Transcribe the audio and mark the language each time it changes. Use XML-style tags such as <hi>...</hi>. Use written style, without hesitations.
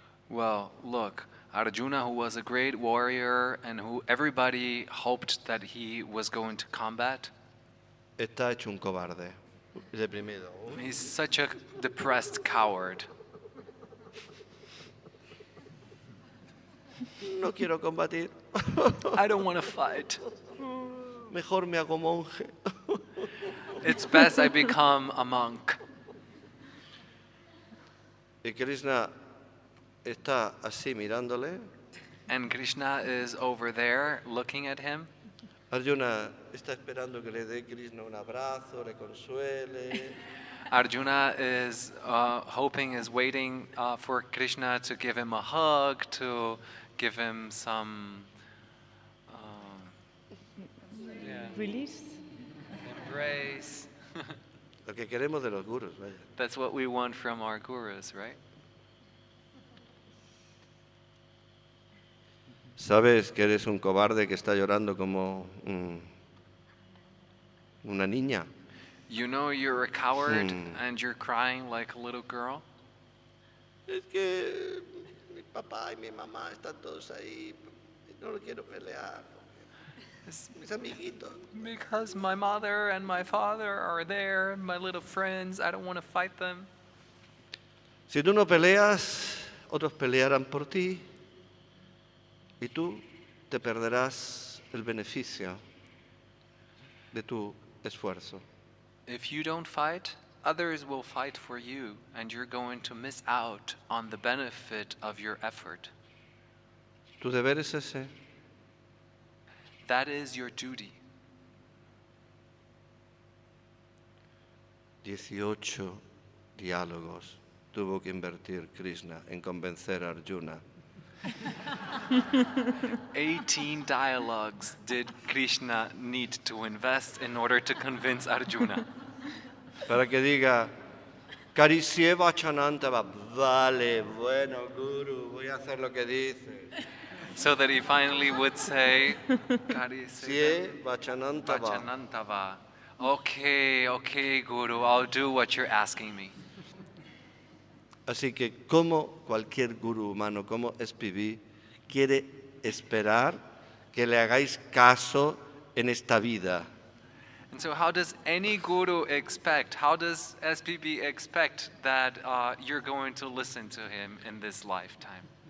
<en>Well, look, Arjuna, who was a great warrior and who everybody hoped that he was going to combat,</en> <es>está hecho un cobarde, deprimido.</es> <en>he's such a depressed coward.</en> <es>No quiero combatir,</es> <en>I don't want to fight.</en> <es>mejor me hago monje.</es> <en>It's best I become a monk.</en> <es>Y Krishna está así mirándole.</es> <en>And Krishna is over there looking at him.</en> <es>Arjuna está esperando que le dé Krishna un abrazo, le consuele.</es> <en>Arjuna is waiting for Krishna to give him a hug, to give him some Release. embrace.</en> <es>Lo que queremos de los gurus, vaya.</es> <en>That's what we want from our gurus, right?</en> <es>Sabes que eres un cobarde que está llorando como una niña.</es> <en>You know you're a coward and you're crying like a little girl.</en> <es>Es que mi papá y mi mamá están todos ahí. No lo quiero pelear. Mis amiguitos.</es> <en>Because my mother and my father are there, my little friends, I don't want to fight them.</en> <es>Si tú no peleas, otros pelearán por ti y tú te perderás el beneficio de tu esfuerzo.</es> <en>If you don't fight, others will fight for you, and you're going to miss out on the benefit of your effort.</en> <es>Tu deber es ese.</es> <en>That is your duty.</en> <es>18 diálogos tuvo que invertir Krishna en convencer a Arjuna.</es> <en>18 dialogues did Krishna need to invest in order to convince Arjuna.</en> <es>Para que diga, receba chanantava, vale, bueno, Guru, voy a hacer lo que dice.</es> <en>So that he finally would say, Receba chanantava. Vachanantava. Okay, Guru, I'll do what you're asking me.</en> <es>Así que como cualquier gurú humano, como SPB, quiere esperar que le hagáis caso en esta vida.</es> <en>And so how does any guru expect, how does SPB expect that you're going to listen to him in this lifetime?</en>